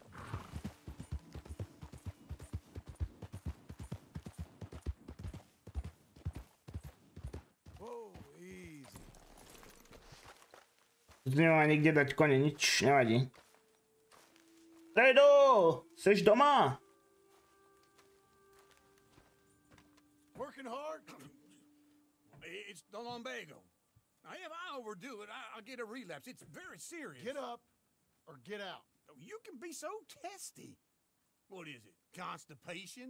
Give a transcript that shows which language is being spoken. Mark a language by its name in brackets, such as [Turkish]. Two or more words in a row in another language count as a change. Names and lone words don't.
[Slovak] Tu nemá nikde dať kone, nič nevadí. Tredo, seš doma? [English] Working hard? It's the lumbago. Now, if I overdo it, I'll get a relapse. It's very serious. Get up or get out. You can be so testy. What is it, constipation?